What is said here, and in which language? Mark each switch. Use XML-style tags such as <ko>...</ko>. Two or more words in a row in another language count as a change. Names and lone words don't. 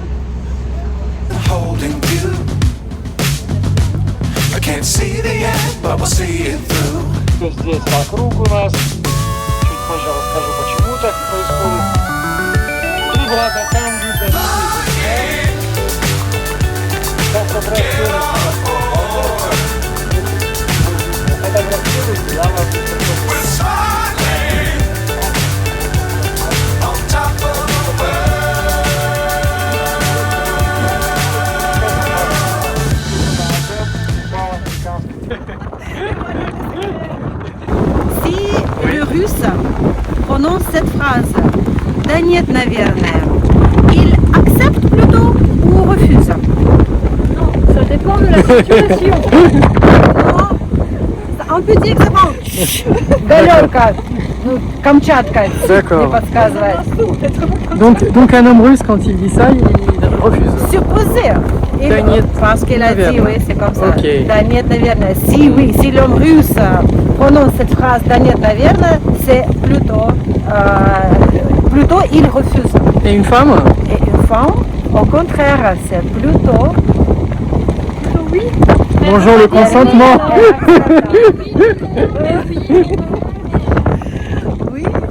<en>Holding you. I can't see the end, but will see it through.</en> <ru>Все здесь вокруг у нас. Чуть позже расскажу, почему так происходит. И ладно, там видно.</ru> <en>We're smiling on top of the</en> <fr>Si le russe prononce cette phrase,</fr> <ru>да нет, наверное,</ru> <fr>il accepte plutôt ou refuse? Ça dépend de la situation. On peut dire que c'est bon.</fr> <ru>Далёко. Ну, Камчатка не</ru> <fr>D'accord.</fr> <ru>подсказывает.</ru> <fr>Donc un homme russe, quand il dit ça, il refuse. Supposé.</fr> <ru>Да нет,</ru> <fr>Parce qu'il a dit,</fr> <ru>наверное.</ru> <fr>oui, c'est comme ça. Ok.</fr> <ru>Да нет, наверное.</ru> <fr>Si oui, si l'homme russe prononce cette phrase,</fr> <ru>да нет, наверное,</ru> <fr>c'est plutôt il refuse. Et une femme? Et une femme, au contraire, c'est plutôt Oui. Bonjour le consentement. Oui.</fr>